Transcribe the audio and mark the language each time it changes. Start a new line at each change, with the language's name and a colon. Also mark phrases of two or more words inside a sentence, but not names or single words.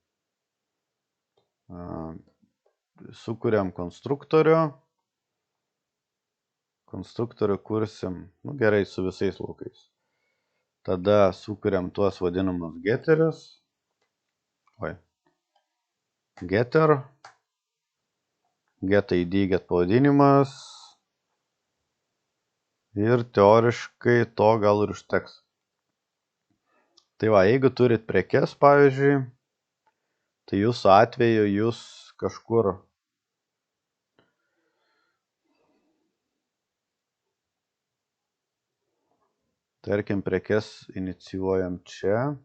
Lithuanian: Sukuriam konstruktorių. Konstruktorių kursim, nu gerai, su visais laukais. Tada sukuriam tuos vadinamus geterius.
English: Getter. get ID, get pavadinimas.
Lithuanian: Ir teoriškai to gal ir užteks. Tai va, jeigu turit prekes, pavyzdžiui, tai jūsų atveju jūs kažkur tarkim prekes inicijuojam čia.